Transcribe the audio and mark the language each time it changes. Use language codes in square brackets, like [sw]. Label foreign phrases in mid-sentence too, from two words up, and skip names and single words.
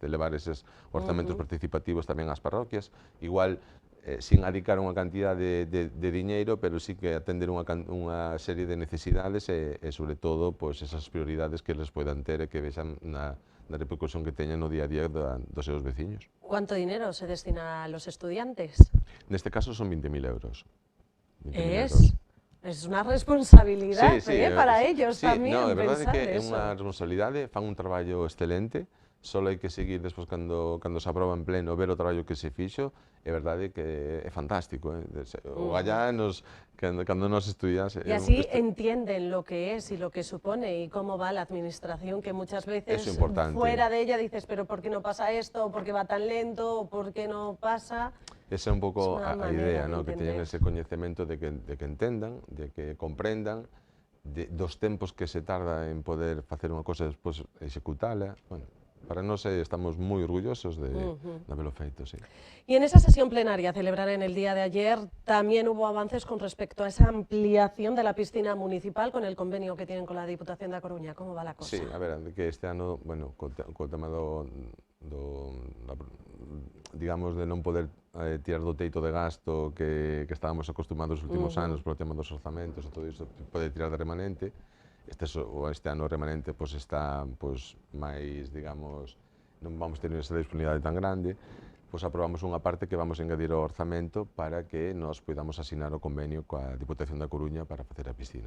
[gl] De levar eses orzamentos participativos tamén ás parroquias, igual sin adicar unha cantidad de diñeiro, pero sí que atender unha serie de necesidades e sobre todo, pues, esas prioridades que les poidan ter e que vexan na repercusión que teñan no día a día dos seus veciños. [es] ¿Cuánto dinero se destina a los estudiantes? [gl] Neste caso son 20.000 euros. [es] Es una responsabilidad para ellos tamén. [gl] No, a verdade é que é unha responsabilidade, fan un traballo excelente, só hai que seguir despois cando se aproba en pleno, ver o traballo que se fixo, é verdade que é fantástico. O gallá, cando nos estudias... [es] Y así entienden lo que es y lo que supone y cómo va la administración, que muchas veces fuera de ella dices, pero ¿por qué no pasa esto? ¿Por qué va tan lento? ¿Por qué no pasa? [gl] Esa é un pouco a idea, que teñan ese coñecemento de que entendan, de que comprendan, dos tempos que se tarda en poder facer unha cosa e despois executala. Bueno, para nós estamos moi orgullosos de haberlo feito, sí. [es] Y en esa sesión plenaria celebrada en el día de ayer también hubo avances con respecto a esa ampliación de la piscina municipal con el convenio que tienen con la Diputación da Coruña. ¿Cómo va la cosa? [gl] Sí, a ver, que este ano, bueno, co tema digamos, de non poder tirar do teito de gasto que estábamos acostumados nos últimos anos polo tema dos orzamentos e todo iso, poder tirar de remanente. Este ano o remanente está máis, digamos, non vamos ter esa disponibilidade tan grande, pois aprobamos unha parte que vamos a engadir ao orzamento para que nos podamos asinar o convenio coa Diputación da Coruña para facer a piscina.